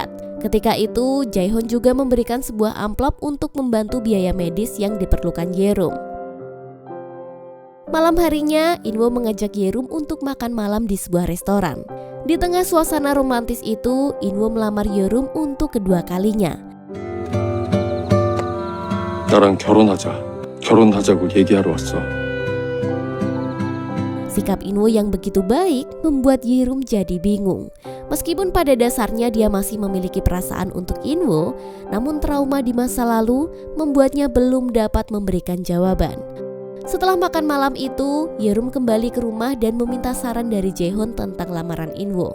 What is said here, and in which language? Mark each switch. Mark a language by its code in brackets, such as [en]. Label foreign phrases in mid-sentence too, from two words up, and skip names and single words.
[id] Ketika itu, Jaehyun juga memberikan sebuah amplop untuk membantu biaya medis yang diperlukan Yerum. Malam harinya, Inwo mengajak Yerum untuk makan malam di sebuah restoran. Di tengah suasana romantis itu, Inwo melamar Yerum untuk kedua kalinya. [ko] 나랑 결혼하자고 얘기하러 왔어. [id] Sikap Inwo yang begitu baik membuat Yerum jadi bingung. Meskipun pada dasarnya dia masih memiliki perasaan untuk Inwo, namun trauma di masa lalu membuatnya belum dapat memberikan jawaban. Setelah makan malam itu, Yerum kembali ke rumah dan meminta saran dari Jaehyun tentang lamaran Inwo.